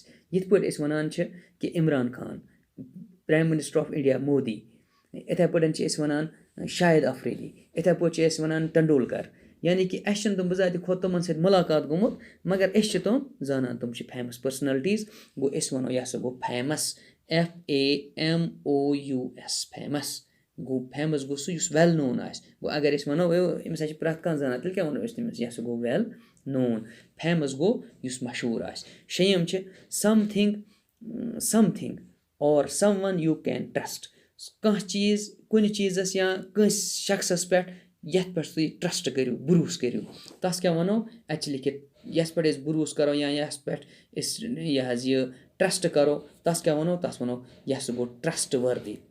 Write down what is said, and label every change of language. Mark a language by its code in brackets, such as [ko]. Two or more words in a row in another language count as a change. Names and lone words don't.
[ks] یِتھ پٲٹھۍ أسۍ وَنان چھِ کہِ عمران خان [en] prime minister of India [ks] مودی. یِتھَے پٲٹھۍ چھِ أسۍ وَنان شاہِد اَفریٖدی. یِتھَے پٲٹھۍ چھِ أسۍ وَنان ٹنڈوٗلکر. یعنی کہِ اَسہِ چھِنہٕ تِم بِذاتہِ کھۄتہٕ تِمَن سۭتۍ مُلاقات گوٚمُت مگر أسۍ چھِ تِم زانان تِم چھِ [en] famous personalities [ks] گوٚو أسۍ وَنو یہِ ہَسا گوٚو [en] famous famous famous [ks] گوٚو. فیمَس گوٚو سُہ یُس [en] well known [ks] آسہِ. گوٚو اگر أسۍ وَنو أمِس ہَسا چھِ پرٛٮ۪تھ کانٛہہ زانان تیٚلہِ کیٛاہ وَنو أسۍ تٔمِس یہِ ہَسا گوٚو [en] well known. [ks] Famous گوٚو یُس مشہوٗر آسہِ. شیٚیِم چھِ [en] something or someone you can trust. [ks] کانٛہہ چیٖز کُنہِ چیٖزَس یا کٲنٛسہِ شخصَس پٮ۪ٹھ یَتھ پٮ۪ٹھ تُہۍ ٹرٛسٹ کٔرِو بروٗسہٕ کٔرِو تَتھ کیٛاہ وَنو اَتہِ چھِ لیکھِتھ یَس پٮ۪ٹھ أسۍ بروٗسہٕ کَرو یا یَس پٮ۪ٹھ أسۍ یہِ حظ یہِ ٹرٛسٹ کَرو تَتھ کیٛاہ وَنو تَتھ وَنو یہِ ہسا گوٚو [en] trust worthy.